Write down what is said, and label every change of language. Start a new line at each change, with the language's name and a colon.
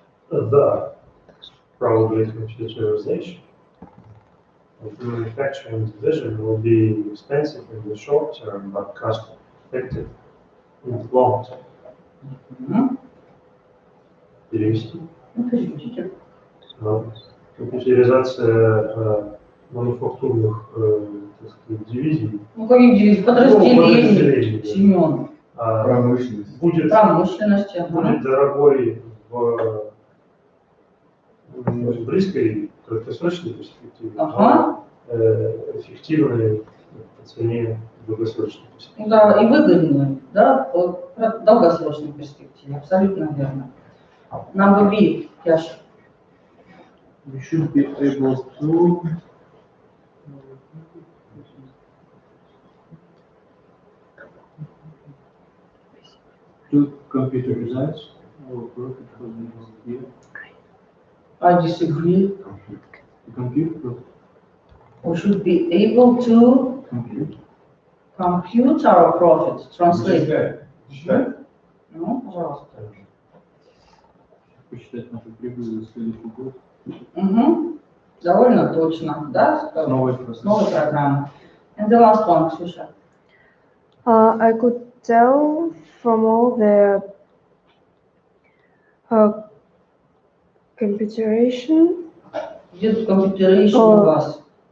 English: The probably computerization of manufacturing division will be expensive in the short term, but cost effective in the long term.
Russian: Перевести. Ну, переведите. Компьютеризация мануфактурных, так сказать, дивизий. Ну, каких дивизий? Подразделений, подразделений, да. Семен. Промышленность. Будет дорогой в близкой, краткосрочной перспективе, Ага. эффективной по цене в долгосрочной перспективе. Да, и выгодные, да, в долгосрочной перспективе, абсолютно верно.
English: Number B, Яша. We should be able to computerize our work here. I disagree. Compute. We should be able to compute our profit. Translate.
Russian: Считать. Ну, пожалуйста. Посчитать нашу прибыль за следующий год. Угу. Довольно точно, да? С новой процесс. Новой программы.
English: And the last one, Ксюша. I could tell from all the computerization.
Russian: Где тут computerization у вас?